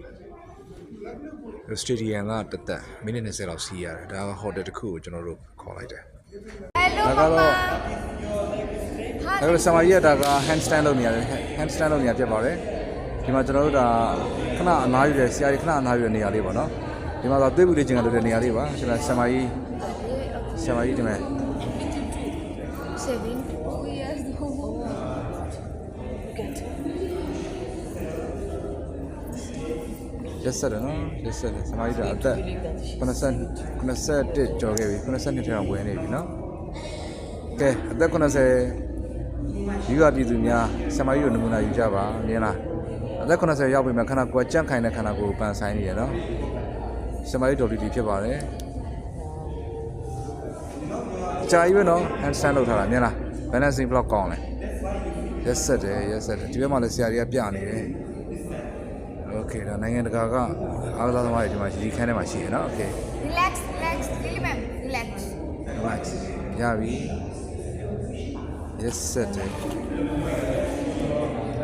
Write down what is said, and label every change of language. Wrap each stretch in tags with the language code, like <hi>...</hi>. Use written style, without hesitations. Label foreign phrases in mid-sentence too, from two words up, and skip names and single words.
<my>စတေဒီယံကတက်မိနစ်20လောက်စီးရတယ်ဒါကဟိုတယ်တစ်ခုကိုကျွန်တော်တို့ခေါ်လိုက်တယ်ဒါကတော့ဆာမကြီးကဒါက handstand လုပ်နေရတယ် handstand လုပ်နေရပြပါတယ်ဒီမှာကျွန်တော်တို့ဒါခဏအနားယူတယ်ဆရာကြီးခဏအနားယူတဲ့နေရာလေးပေါ့နော်ဒီမှာတော့သွေးပူလေးကျင်ကလုပ်တဲ့နေရာလေးပါကျွန်တော်ဆာမကြီးဒီမှာ</my> <en>72 years old.</en> <my>ရက်ဆက်တယ်နော်ရက်ဆက်တယ်ဆာမကြီးဒါအသက်91ကျော်ခဲ့ပြီ92ထဲအောင်ဝင်နေပြီနော်ကဲအသက်90ယူရပြည်သူများဆာမကြီးကိုနမူနာယူကြပါမြင်လားအသက်90ရောက်ပြီမှခဏကိုကြန့်ခိုင်တဲ့ခန္ဓာကိုယ်ပန်ဆိုင်နေရနော်ဆာမကြီးတော်တီဖြစ်ပါတယ် ကြာကြီးပဲနော် handstand လုပ်ထားတာမြင်လား</my> <en>balancing block</en> <my>ကောင်းလဲရက်ဆက်တယ်ဒီဘက်မှာလည်းဆရာကြီးကပြနေတယ်โอเคဒါနိုင်ငံတကာကအားကစားသမားတွေဒီမှာရီခန်းထဲမှာရှိရနော်โอเค</my> <en>Relax, really ma'am, relax.</en> <my>ရပြီရက်ဆက်တယ်</my>